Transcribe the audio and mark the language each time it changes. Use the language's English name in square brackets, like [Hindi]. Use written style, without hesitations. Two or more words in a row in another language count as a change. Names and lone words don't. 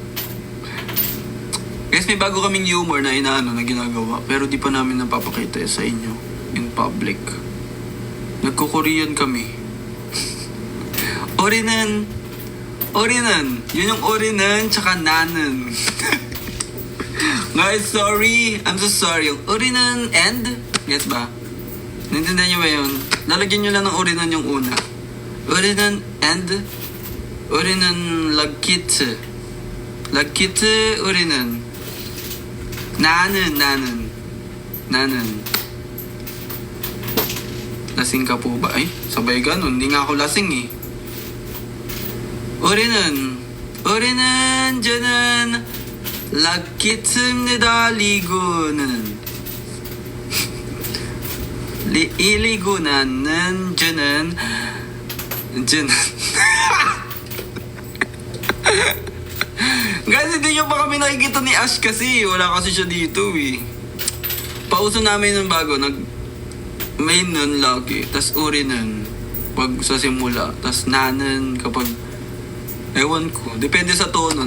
[Filipino] Guys, may bago kaming humor na na ginagawa, pero di pa namin napapakita sa inyo [English] in public. [Filipino] Nagko-Korean kami. Orinan. Yun yung orinan, tsaka nanan. Guys, [English] sorry. I'm so sorry. [Filipino] Yung orinan and, guess ba? Naintindihan nyo ba yun? Lalagyan nyo lang ng orinan yung una. Orinan and, orinan lagkit. Lagkit, orinan. Nanan. Lasing ka po ba? Ay, sabay ganun. Hindi nga ako lasing eh. Orinan, dyanan. Lagkitsimnida ligonan. Iligonan, dyanan. Guys, hindi nyo pa kami nakikita ni Ash kasi. Wala kasi siya dito eh. Pauso namin ng bago. May nun lagi. Tas orinan. Pag sa simula. Tas nanan kapag... Ewan ko. Depende sa tono.